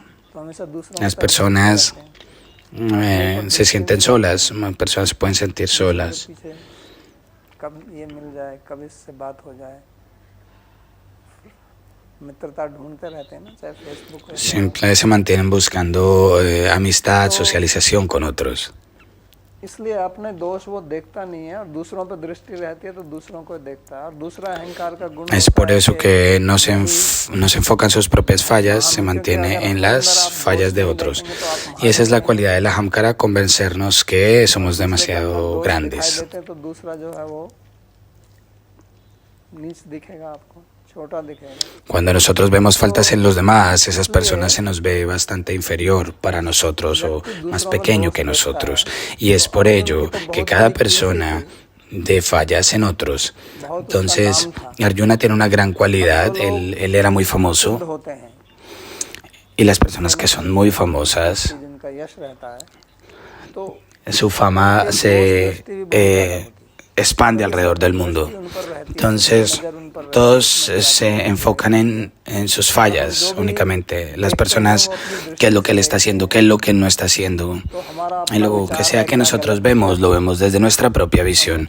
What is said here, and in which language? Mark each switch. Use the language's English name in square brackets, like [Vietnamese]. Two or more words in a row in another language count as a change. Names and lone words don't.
[Spanish] Las personas se sienten solas, las personas se pueden sentir solas. Siempre se mantienen buscando amistad, socialización con otros. [Hindi] इसलिए अपने दोष वो देखता नहीं है और दूसरों पर दृष्टि रहती है तो दूसरों को देखता है और दूसरा अहंकार का गुण [Spanish] Es por eso que no se enfoca en sus propias fallas, se mantiene en las fallas de otros. Y esa es la cualidad del ahamkara, convencernos que somos demasiado grandes. [Hindi] तो दूसरा जो है वो नीच दिखेगा आपको, छोटा दिखेगा. [Spanish] Cuando nosotros vemos faltas en los demás, esas personas se nos ve bastante inferior para nosotros o más pequeño que nosotros. Y es por ello que cada persona de fallas en otros. Entonces, Arjuna tiene una gran cualidad, él era muy famoso, y las personas que son muy famosas, [Hindi] जिनका यश रहता है तो [Spanish] su fama se expande alrededor del mundo. Entonces, todos se enfocan en sus fallas únicamente. Las personas, qué es lo que él está haciendo, qué es lo que no está haciendo. Y lo que sea que nosotros vemos, lo vemos desde nuestra propia visión.